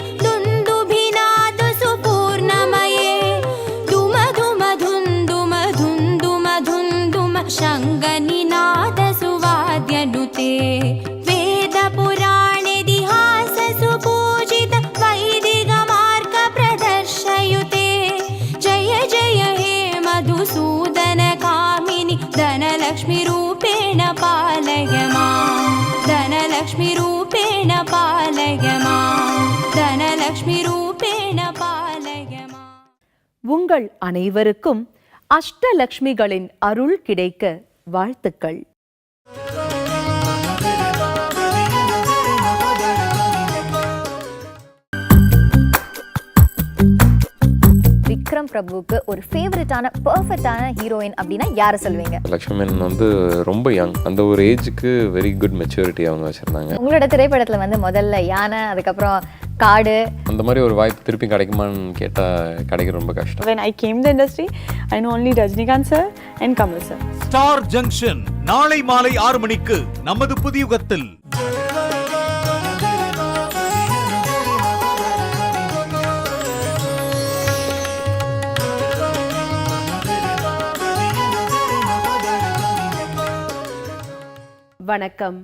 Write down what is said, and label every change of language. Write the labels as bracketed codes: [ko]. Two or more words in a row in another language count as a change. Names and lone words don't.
[sa] दुन्दुभिनादु सुपूर्णमये दुम दुम धुन् दुम धुन् दुम धुन् दुम शङ्गनिनाद सुवाद्यनुते वेद पुराणेतिहास सुपूजित वैदिक मार्ग प्रदर्शयुते जय जय हे मधुसूदन कामिनि धनलक्ष्मी रूपेण पालय माम्. धनलक्ष्मी रूपेण पालय माम्. धनलक्ष्मी रूपेण पालय माम्. [ta] உங்கள் அனைவருக்கும் அஷ்டலக்ஷ்மிகளின் அருள் கிடைக்க வாழ்த்துக்கள். விக்ரம் பிரபுவுக்கு ஒரு ஃபேவரட்டான பெர்ஃபெக்ட்டான ஹீரோயின் அப்படின்னா யாரை சொல்வீங்க? லக்ஷ்மி மேனன் வந்து ரொம்ப யங், அந்த ஒரு ஏஜுக்கு [en] very good maturity [ta] அவங்க வச்சுருந்தாங்க. உங்களோட திரைப்படத்தில் வந்து முதல்ல யானை, அதுக்கப்புறம் காடு, அந்த மாதிரி ஒரு வாய்ப்பு திருப்பி கிடைக்குமான்னு கேட்டால் கிடைக்க ரொம்ப கஷ்டம். [en] When I came to the industry, I know only Rajnikant sir and Kamal sir. [ta] ஸ்டார் ஜங்ஷன் நாளை மாலை 6 மணிக்கு நமது புதியுகத்தில். வணக்கம்.